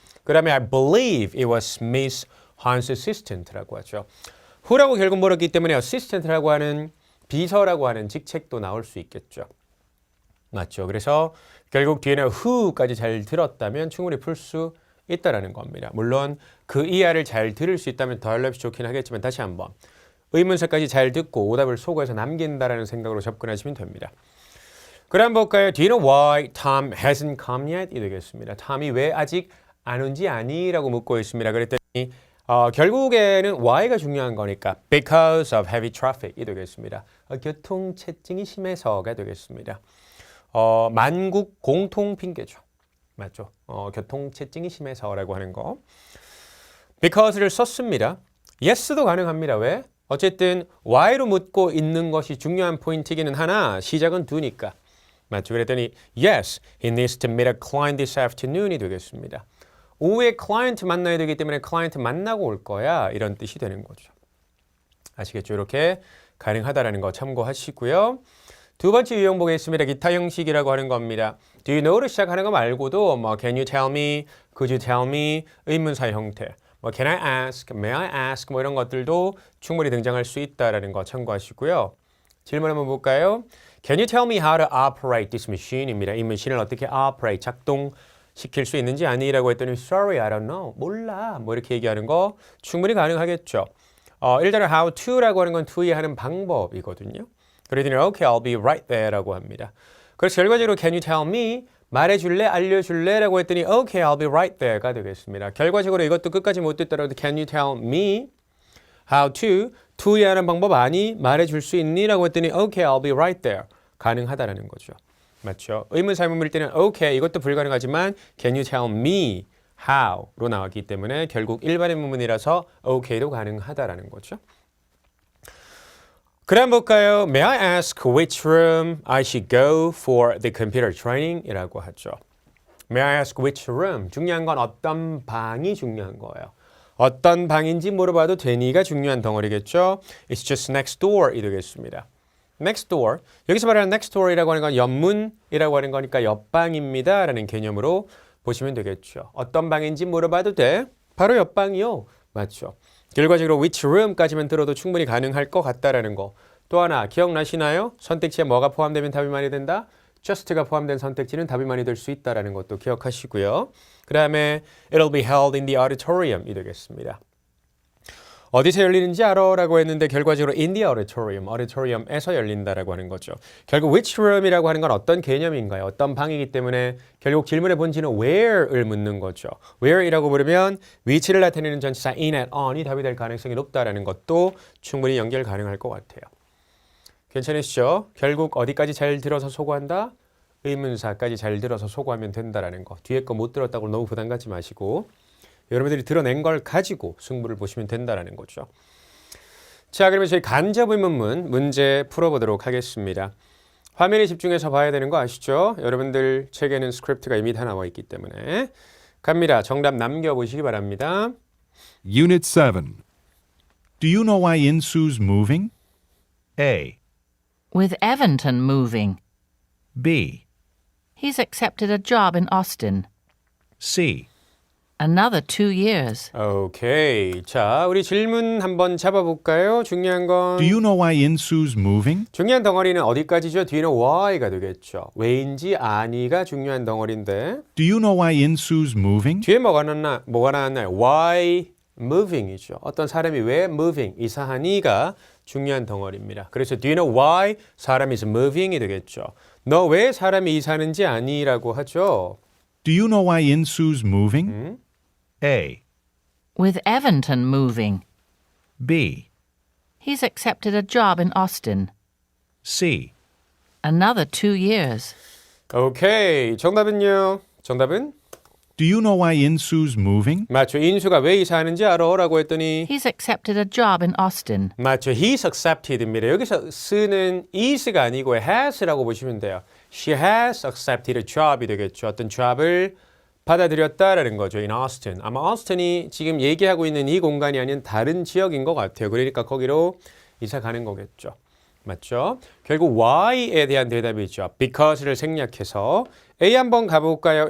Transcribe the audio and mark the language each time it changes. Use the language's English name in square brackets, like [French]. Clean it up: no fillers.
[Korean] 그 다음에 [English] I believe it was Miss Han's assistant [Korean] 라고 하죠. who라고 결국 물었기 때문에 assistant라고 하는 비서라고 하는 직책도 나올 수 있겠죠. 맞죠? 그래서 결국 뒤에는 who까지 잘 들었다면 충분히 풀 수 있다라는 겁니다. 물론 그 이하를 잘 들을 수 있다면 더할없이 좋긴 하겠지만 다시 한번 의문사까지 잘 듣고 오답을 소거해서 남긴다라는 생각으로 접근하시면 됩니다. 그럼 볼까요? [English] Do you know why Tom hasn't come yet? [Korean] 이 되겠습니다. 톰이 왜 아직 안 온지 아니? 라고 묻고 있습니다. 그랬더니 결국에는 why가 중요한 거니까 [English] because of heavy traffic [Korean] 이 되겠습니다. 교통체증이 심해서가 되겠습니다. 만국 공통 핑계죠. 맞죠? 교통체증이 심해서라고 하는 거. because를 썼습니다. yes도 가능합니다. 왜? 어쨌든 why로 묻고 있는 것이 중요한 포인트이기는 하나 시작은 do니까. 맞죠? 그랬더니 [English] yes, he needs to meet a client this afternoon [Korean] 이 되겠습니다. 오후에 클라이언트 만나야 되기 때문에 클라이언트 만나고 올 거야. 이런 뜻이 되는 거죠. 아시겠죠? 이렇게 가능하다라는 거 참고하시고요. 두 번째 유형 보겠습니다. 기타 형식이라고 하는 겁니다. Do you know로 시작하는 거 말고도 [English] can you tell me, could you tell me [Korean] 의문사 형태. [English] can I ask, may I ask [Korean] 이런 것들도 충분히 등장할 수 있다라는 거 참고하시고요. 질문 한번 볼까요? [English] Can you tell me how to operate this machine입니다. [Korean] 이 머신을 어떻게 operate, 작동시킬 수 있는지 아니라고 했더니 [English] Sorry, I don't know. [Korean] 몰라. 이렇게 얘기하는 거 충분히 가능하겠죠. 일단은 how to라고 하는 건 to에 하는 방법이거든요. 그러더니 [English] Okay, I'll be right there [Korean] 라고 합니다. 그래서 결과적으로 [English] Can you tell me? [Korean] 말해줄래? 알려줄래? 라고 했더니 [English] Okay, I'll be right there [Korean] 가 되겠습니다. 결과적으로 이것도 끝까지 못 듣더라도 [English] Can you tell me how to? [Korean] to에 하는 방법 아니? 말해줄 수 있니? 라고 했더니 [English] Okay, I'll be right there. [Korean] 가능하다라는 거죠. 맞죠? 의문사 의문일 때는 Okay, 이것도 불가능하지만 [English] Can you tell me how [Korean] 로 나왔기 때문에 결국 일반의 문문이라서 okay도 가능하다라는 거죠. 그럼 볼까요? [English] May I ask which room I should go for the computer training? [Korean] 이라고 하죠. [English] May I ask which room? [Korean] 중요한 건 어떤 방이 중요한 거예요. 어떤 방인지 물어봐도 되니가 중요한 덩어리겠죠. [English] It's just next door [Korean] 이 되겠습니다. [English] Next door. [Korean] 여기서 말하는 next door이라고 하는 건 옆문이라고 하는 거니까 옆방입니다. 라는 개념으로 보시면 되겠죠. 어떤 방인지 물어봐도 돼? 바로 옆방이요. 맞죠. 결과적으로 which room까지만 들어도 충분히 가능할 것 같다라는 거. 또 하나 기억나시나요? 선택지에 뭐가 포함되면 답이 많이 된다? just가 포함된 선택지는 답이 많이 될 수 있다라는 것도 기억하시고요. 그 다음에 [English] it'll be held in the auditorium [Korean] 이 되겠습니다. 어디서 열리는지 알아? 라고 했는데 결과적으로 in the auditorium, auditorium에서 열린다라고 하는 거죠. 결국 which room이라고 하는 건 어떤 개념인가요? 어떤 방이기 때문에 결국 질문의 본질은 where을 묻는 거죠. where이라고 부르면 위치를 나타내는 전치사 in at on이 답이 될 가능성이 높다라는 것도 충분히 연결 가능할 것 같아요. 괜찮으시죠? 결국 어디까지 잘 들어서 소거한다? 의문사까지 잘 들어서 소거하면 된다라는 거. 뒤에 거 못 들었다고 너무 부담 갖지 마시고 여러분들이 드러낸 걸 가지고 승부를 보시면 된다는 거죠. 자, 그러면 저희 간접의문문 문제 풀어보도록 하겠습니다. 화면에 집중해서 봐야 되는 거 아시죠? 여러분들 책에는 스크립트가 이미 다 나와 있기 때문에 갑니다. 정답 남겨보시기 바랍니다. [English] Unit 7. Do you know why Insu's moving? A. With Evanton moving, B. he's accepted a job in Austin. C. Another 2 years. [Korean] 오케이. 자, 우리 질문 한번 잡아볼까요? 중요한 건 [English] Do you know why Insu's moving? [Korean] 중요한 덩어리는 어디까지죠? 뒤에는 why가 되겠죠. 왜인지 아니가 중요한 덩어리인데 [English] Do you know why Insu's moving? [Korean] 뒤에 뭐가 나왔나요? [English] Why moving이죠. [Korean] 어떤 사람이 왜 moving, 이사하니가 중요한 덩어리입니다. 그래서 [English] do you know why 사람이 is moving이 되겠죠. [Korean] 너 왜 사람이 이사하는지 아니라고 하죠. [English] Do you know why Insu's moving? A. With Evanton moving, B. he's accepted a job in Austin. C. Another 2 years. [Korean] 오케이. 정답은요? 정답은? [English] Do you know why Insu's moving? [Korean] 맞죠. 인수가 왜 이사하는지 알아? 라고 했더니 [English] He's accepted a job in Austin. [Korean] 맞죠. [English] He's accepted입니다. [Korean] 여기서 쓰는 is가 아니고 has라고 보시면 돼요. [English] She has accepted a job이 되겠죠. [Korean] 어떤 job을 받아들였다라는 거죠. [English] In Austin. [Korean] 아마 Austin이 지금 얘기하고 있는 이 공간이 아닌 다른 지역인 것 같아요. 그러니까 거기로 이사 가는 거겠죠. 맞죠? 결국 why에 대한 대답이죠. because를 생략해서 A 한번 가볼까요?